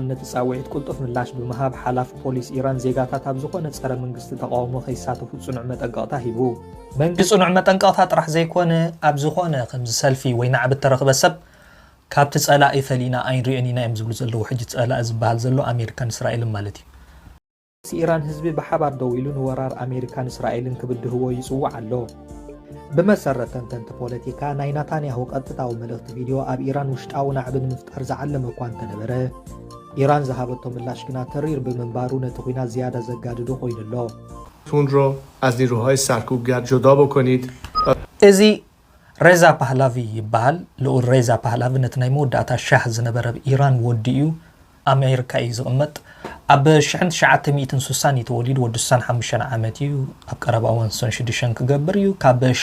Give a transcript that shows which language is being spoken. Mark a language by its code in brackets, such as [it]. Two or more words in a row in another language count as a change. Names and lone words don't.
[ti] ነተጻውዒት ቁልጡፍ ምላሽ ብምሃብ ሓላፍ ፖሊስ ኢራን ዜጋታት ኣብ ዝኾነ ጸረ መንግስቲ ተቃውሞ ከይሳተፉ ጽኑዕ መጠንቀቕታ ሂቡ መንግስቲ ጽኑዕ መጠንቀቕታ ጥራሕ ዘይኮነ ኣብ ዝኾነ ከምዚ ሰልፊ ወይ ናዕቢ ተረኽበ ሰብ ካብቲ ጸላኢ ፈሊና ኣይንሪአን ኢና እዮም ዝብሉ ዘለዉ ሕጂ ጸላኢ ዝበሃል ዘሎ ኣሜሪካን እስራኤልን ማለት እዩ ኢራን ህዝቢ ብሓባር ደው ኢሉ ንወራር ኣሜሪካን እስራኤልን ክብድህዎ ይጽዋዕ ኣሎ بمسرة تنتنت بوليتيكا ناي ኔታንያሁ ቀጥታው መልእኽቲ ቪዲዮ ኣብ ኢራን ውሽጣዊ ናዕብን ምፍጣር ዝዓለመ እኳ እንተነበረ ኢራን ዝሃበቶ ምላሽ ግና ተሪር ብምንባሩ ነቲ ኩናት ዝያዳ ዘጋድዶ ኮይኑሎ [fa] تون رو از نیروهای سرکوبگر جدا بکنید [ti] እዚ ሬዛ ፓህላቪ ይበሃል ልኡል ሬዛ ፓህላቪ ነቲ ናይ መወዳእታ ሻህ ዝነበረ ኢራን ወዲኡ ኣሜሪካ እዩ ዝቕመጥ ኣብ 1960 ተወሊዱ ወዲ 65 ዓመት እዩ ኣብ ቀረባ እዋን 66 ክገብር እዩ ካብ